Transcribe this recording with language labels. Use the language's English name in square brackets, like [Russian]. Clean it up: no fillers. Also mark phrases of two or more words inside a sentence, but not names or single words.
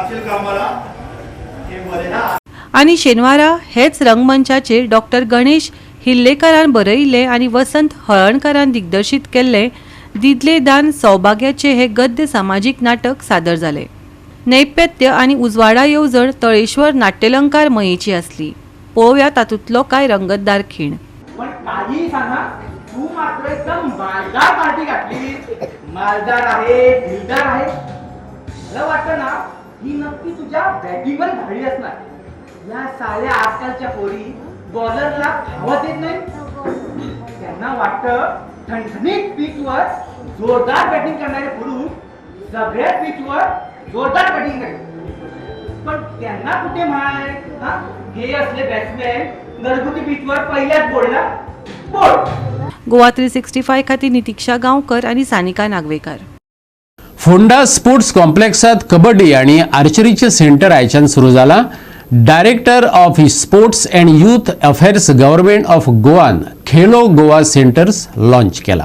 [Konkani] आणि शेनवारा हेच रंगमंचाचेर डॉक्टर गणेश हिल्लेकारान बरयिल्लें आनी वसंत हळर्णकारान दिग्दर्शीत केल्लें दिदले दान सौभाग्याचे हे गद्य सामाजीक नाटक सादर जालें. नैपथ्य आनी उजवाडा येवजण तळेश्वर नाट्यलंकार मयेची आसली. पळोवया तातूंतलो कांय रंगतदार खीण. [Marathi] पण काही सांगा, तू मात्र एकदम मालदार पार्टी घातली. मालदार आहे, दिलदार आहे. मला वाटतं ना, ही नक्की तुझ्या बॅटिंगवर घाली असणार. या साऱ्या आजकालच्या पोरी बॉलरला धावत येत नाही. त्यांना वाटतं ठणठणीत पिचवर जोरदार बॅटिंग करणारे पुरुष सगळ्या पिचवर जोरदार बॅटिंग करतात. पण त्यांना कुठे माहित हे असले बॅट्समॅन घरगुती पिचवर पहिल्याच बोलला बोल. [Konkani] गोवा 365 खातीर नितीक्षा गांवकर आनी सानिका नागवेकर. फोंडा स्पोर्ट्स कॉम्प्लेक्सात कबड्डी आणि आर्चरीचे सेंटर आयच्यान सुरू जाला. [English] Director of Sports and Youth Affairs Government of Goa [Konkani] खेलो गोवा सेंटर्स लॉन्च केला.